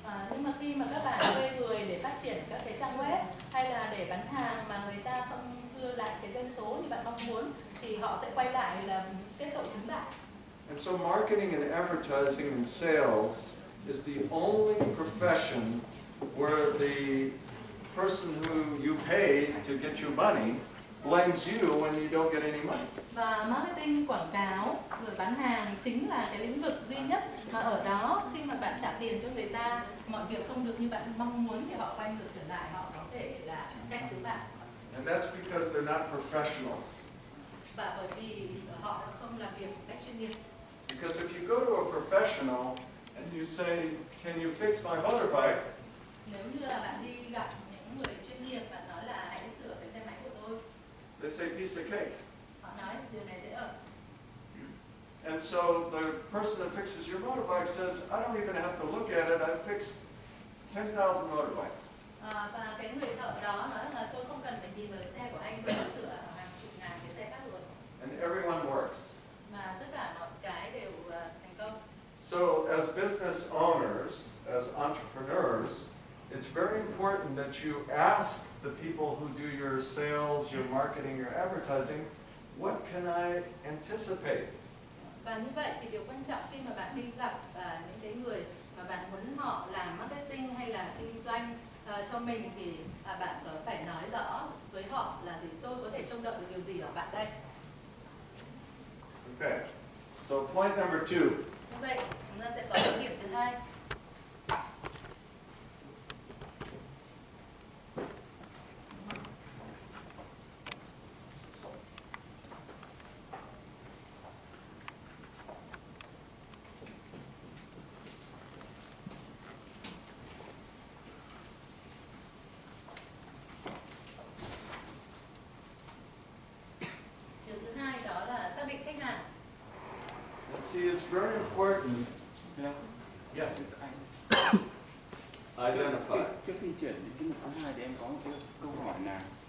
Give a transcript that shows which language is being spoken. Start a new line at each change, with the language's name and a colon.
Vietnamese: Nhưng mà khi mà các bạn thuê người để phát triển các cái trang web hay là để bán hàng mà người ta không đưa lại cái doanh số như bạn mong muốn thì họ sẽ quay lại là kết tội chính bạn.
English: And so marketing and advertising and sales is the only profession where the person who you pay to get your money blames you when you don't get any money.
Vietnamese: Và marketing, quảng cáo, rồi bán hàng chính là cái lĩnh vực duy nhất mà ở đó khi mà bạn trả tiền cho người ta, mọi việc không được như bạn mong muốn thì họ quay ngược trở lại, họ có thể là trách cứ bạn.
English: And that's because they're not professionals.
Vietnamese: Và bởi vì họ không làm việc một cách chuyên nghiệp.
English: Because if you go to a professional and you say, can you fix my motorbike?
Vietnamese: Nếu như là bạn đi gặp những người chuyên nghiệp, bạn nói là hãy sửa cái xe máy của tôi,
English: They say, piece of cake.
Vietnamese: họ nói điều này dễ ở.
English: And so the person that fixes your motorbike says, I don't even have to look at it, I've fixed 10,000 motorbikes.
Vietnamese: Và cái người thợ đó nói là tôi không cần phải nhìn vào cái xe của anh, tôi đã sửa hàng chục ngàn cái xe khác rồi.
English: And everyone works.
Vietnamese: Mà tất cả mọi cái đều thành công.
English: So as business owners, as entrepreneurs, it's very important that you ask the people who do your sales, your marketing, your advertising, what can I anticipate?
Vietnamese: Và như vậy thì điều quan trọng khi mà bạn đi gặp những cái người mà bạn muốn họ làm marketing hay là kinh doanh cho mình thì bạn phải nói rõ với họ là gì, tôi có thể trông đợi được điều gì ở bạn đây.
English: Okay. So point number 2.
Vietnamese: Như vậy chúng ta sẽ có cái điểm thứ hai. Điều thứ hai đó là xác định khách hàng.
English: And see, it's very important. Yeah. Yes.
Vietnamese: Anh.
English: Identify.
Vietnamese: Trước khi chuyển đến cái mục thứ hai thì em có một cái câu hỏi là